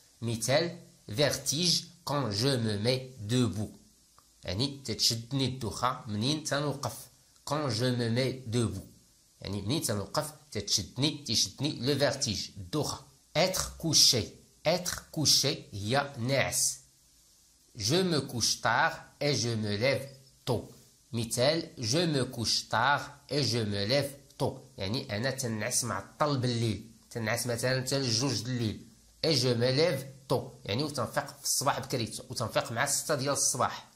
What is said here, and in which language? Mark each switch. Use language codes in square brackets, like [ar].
[ar] مثال vertige [fr] quand je me mets debout [ar] يعني تتشدني الدوخة منين تنوقف. [fr] quand je me mets debout [ar] يعني منين تنوقف تيشدني لو فيرتيج الدوخة. être couché هي ناعس. [fr] je me couche tard et je me lève tôt. [ar] مثال [fr] je me couche tard et je me lève tôt [ar] يعني أنا تنعس معطل بالليل. تنعس مثلا حتى لجوج الليل. [fr] et je me lève tôt [ar] يعني وتنفيق في الصباح بكري وتنفيق مع 6 ديال الصباح.